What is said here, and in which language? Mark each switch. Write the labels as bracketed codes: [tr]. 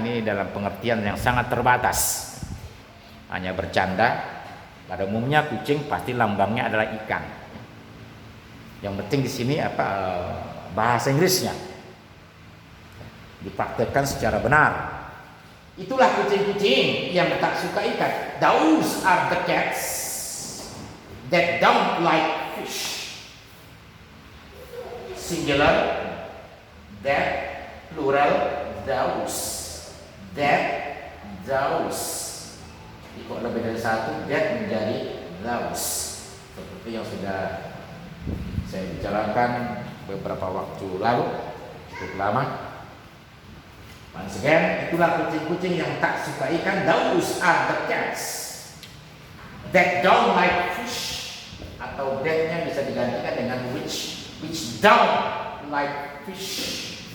[id] Ini dalam pengertian yang sangat terbatas. Hanya bercanda. Pada umumnya kucing pasti lambangnya adalah ikan. Yang penting di sini apa bahasa Inggrisnya dipraktekkan secara benar. Itulah kucing-kucing yang tak suka ikan. [en] Those are the cats that don't like fish. Singular, that, plural, those. That, those. [id] Kok lebih dari satu, that menjadi those. Seperti yang sudah saya bicarakan beberapa waktu lalu, cukup lama. [en] Once again, [id] itulah kucing-kucing yang tak suka ikan. Those are the cats that don't like fish. Atau that-nya bisa digantikan dengan [en] which don't like fish.